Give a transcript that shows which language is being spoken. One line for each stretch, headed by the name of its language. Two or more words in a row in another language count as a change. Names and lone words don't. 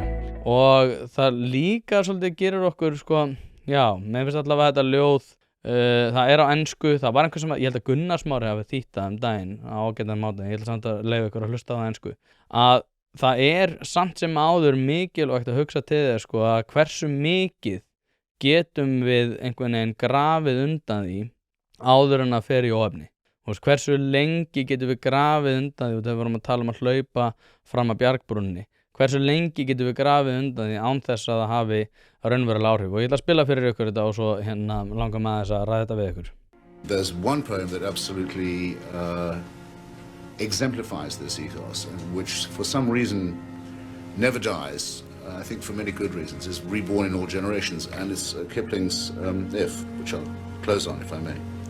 Icelandic: Og það líka svolítið gerir okkur sko já, mér finnst allavega þetta ljóð, það á ensku, það var einhver sem, ég held að Gunnar Smári hafi þýtt það daginn á ágætan máta, ég held samt að leyfa ykkur að hlusta á það ensku, að það samt sem áður mikilvægt að hugsa til þess sko að hversu mikið getum við einhvern veginn grafið undan því áður en að fer í óefni. Hversu lengi getum við grafið undan því og þegar við vorum að tala að hlaupa fram að bjargbrúnni. Hversu lengi getum við grafið undan því án þess að það hafi raunverulega áhrif og ég ætla að spila fyrir ykkur þetta og svo hérna langar maður þess að ræða þetta við ykkur.
English: There's one poem that absolutely exemplifies this ethos and which for some reason never dies, I think for many good reasons, is reborn in all generations and it's Kipling's If, which I'll close on if I may.